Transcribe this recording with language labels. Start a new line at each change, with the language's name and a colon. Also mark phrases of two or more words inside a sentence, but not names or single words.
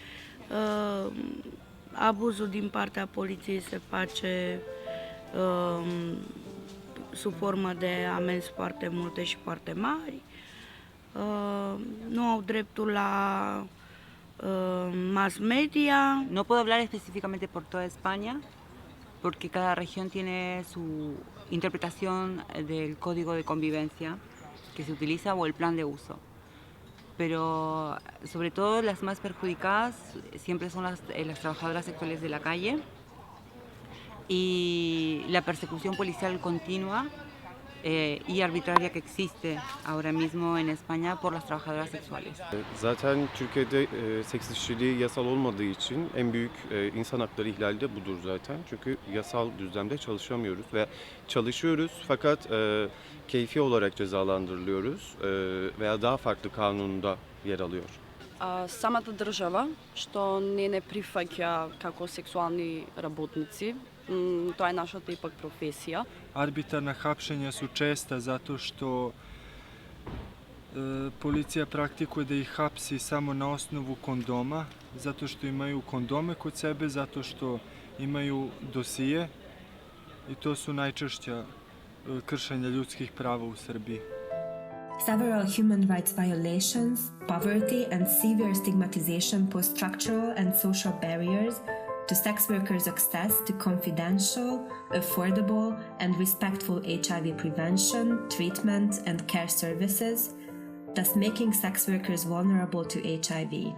Romanian: Abuzul din partea poliției se face sub formă de amenzi foarte multe și foarte mari. Nu au dreptul la mass media.
Spanish: No puedo hablar específicamente por toda España, porque cada región tiene su interpretación del código de convivencia que se utiliza o el plan de uso. Pero sobre todo las más perjudicadas siempre son las trabajadoras sexuales de la calle y la persecución policial continua y arbitraria que existe ahora mismo en España por las trabajadoras sexuales.
Turkish: Zaten Türkiye'de seks işçiliği yasal olmadığı için en büyük insan hakları ihlali de budur zaten. Çünkü yasal düzlemde çalışamıyoruz ve çalışıyoruz fakat keyfi olarak cezalandırılıyoruz veya daha farklı kanunda yer alıyor.
Macedonian: Самата држава, што не прифаќа како сексуални работници, тоа е нашата ипак професија.
Serbian: Arbitrarna hapšenja su česta zato što policija praktikuje da ih hapsi samo na osnovu kondoma, zato što imaju kondome kod sebe, zato što imaju dosije i to su najčešća kršenja ljudskih prava u Srbiji.
English: Several human rights violations, poverty, and severe stigmatization pose structural and social barriers to sex workers' access to confidential, affordable, and respectful HIV prevention, treatment, and care services, thus making sex workers vulnerable to HIV.